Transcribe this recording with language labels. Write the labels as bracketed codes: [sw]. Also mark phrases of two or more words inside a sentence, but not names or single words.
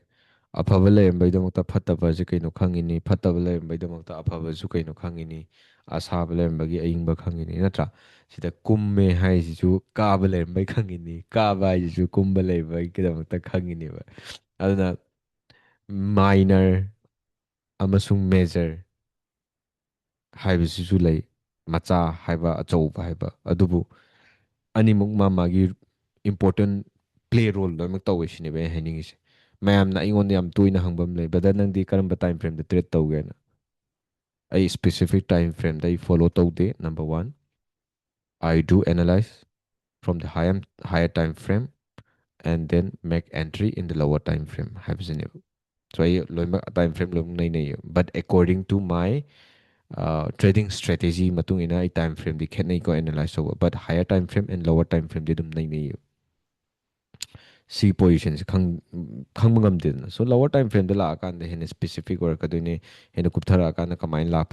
[mni] ꯑꯐꯕ ꯂꯩꯔꯝꯕꯩꯗꯃꯛꯇ ꯐꯠꯇꯕꯁꯦ ꯀꯩꯅꯣ ꯈꯪꯉꯤꯅꯤ ꯐꯠꯇꯕ ꯂꯩꯔꯝꯕꯩꯗꯃꯛꯇ ꯑꯐꯕꯁꯨ ꯀꯩꯅꯣ ꯈꯪꯉꯤꯅꯤ ꯑꯁꯥꯕ ꯂꯩꯔꯝꯕꯒꯤ ꯑꯏꯪꯕ ꯈꯪꯉꯤꯅꯤ ꯅꯠꯇ꯭ꯔꯥ ꯁꯤꯗ ꯀꯨꯝꯃꯦ ꯍꯥꯏꯁꯤꯁꯨ ꯀꯥꯕ ꯂꯩꯔꯝꯕꯩ ꯈꯪꯉꯤꯅꯤ ꯀꯥꯕ ꯍꯥꯏꯁꯤꯁꯨ ꯀꯨꯝꯕ ꯂꯩꯔꯝꯕꯒꯤꯗꯃꯛꯇ ꯈꯪꯉꯤꯅꯦꯕ ꯑꯗꯨꯅ ꯃꯥꯏꯅꯔ ꯑꯃꯁꯨꯡ ꯃꯦꯖꯔ ꯍꯥꯏꯕꯁꯤꯁꯨ ꯂꯩ ꯃꯆꯥ ꯍꯥꯏꯕ ꯑꯆꯧꯕ ꯍꯥꯏꯕ ꯑꯗꯨꯕꯨ ꯑꯅꯤꯃꯛ ꯃꯥꯒꯤ [en] important play role [mni] ꯂꯣꯏꯅꯃꯛ ꯇꯧꯋꯦ ꯁꯤꯅꯦꯕ ꯑꯩ ꯍꯥꯏꯅꯤꯡꯉꯤꯁꯦ ꯃꯌꯥꯝꯅ ꯑꯩꯉꯣꯟꯗ ꯌꯥꯝ ꯇꯣꯏꯅ ꯍꯪꯕ ꯑꯃ ꯂꯩ ꯕ꯭ꯔꯗꯔ ꯅꯪꯗꯤ ꯀꯔꯝꯕ [en] time frame [mni] ꯇ꯭ꯔꯦꯠ ꯇꯧꯒꯦꯅ ꯑꯩ [en] specific time frame [mni] ꯑꯩ ꯐꯣꯂꯣ ꯇꯧꯗꯦ [en] number one I do analyze from the higher time frame and then make entry in the lower time frame [mni] ꯍꯥꯏꯕꯁꯤꯅꯦꯕ ꯁꯣ ꯑꯩ ꯂꯣꯏꯅꯃꯛ ꯇꯥꯏꯝ ꯐ꯭ꯔꯦꯝ ꯂꯣꯏꯅꯃꯛ ꯅꯩꯅꯩꯌꯦ [en] but according to my trading strategy [mni] ꯃꯇꯨꯡ ꯏꯟꯅ ꯑꯩ [en] time frame [mni] ꯈꯦꯠꯅꯩꯀꯣ ꯑꯦꯅꯥꯂꯥꯏꯁ ꯇꯧꯕ [en] but higher time frame and lower time frame [mni] ꯑꯗꯨꯝ ꯅꯩꯅꯩꯌꯦꯕ ꯁꯤ ꯄꯣꯖꯤꯁꯟꯁꯦ ꯈꯪꯕ ꯉꯝꯗꯦꯗꯅ ꯁꯣ [en] lower time frame [mni] ꯂꯥꯛꯑꯀꯥꯟꯗ ꯍꯦꯟꯅ ꯁ꯭ꯄꯦꯁꯤꯐꯤꯛ ꯑꯣꯏꯔꯛꯀꯗꯣꯏꯅꯦ ꯍꯦꯟꯅ ꯀꯨꯞꯊꯔꯛꯑꯀꯥꯟꯗ ꯀꯃꯥꯏꯅ ꯂꯥꯛꯄ